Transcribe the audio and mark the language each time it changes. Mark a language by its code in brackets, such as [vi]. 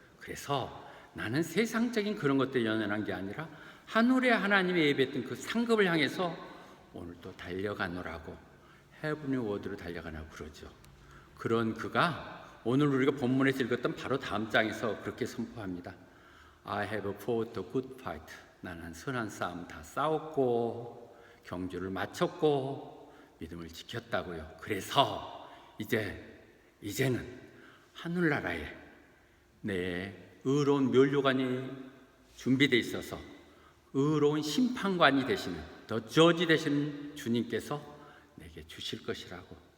[ko] 그래서 나는 세상적인 그런 것들에 연연한 게 아니라 하늘의 하나님이 예배했던 그 상급을 향해서 오늘도 달려가노라고 헤븐리 워드로 달려가라고 그러죠. 그런 그가 오늘 우리가 본문에서 읽었던 바로 다음 장에서 그렇게 선포합니다. [en] I have fought a good fight. [ko] 나는 선한 싸움 다 싸웠고 경주를 마쳤고 믿음을 지켰다고요. 그래서 이제는 하늘나라에 내 의로운 멸류관이 준비되어 있어서 의로운 심판관이 되시는 더 저지 되신 주님께서 내게 주실 것이라고.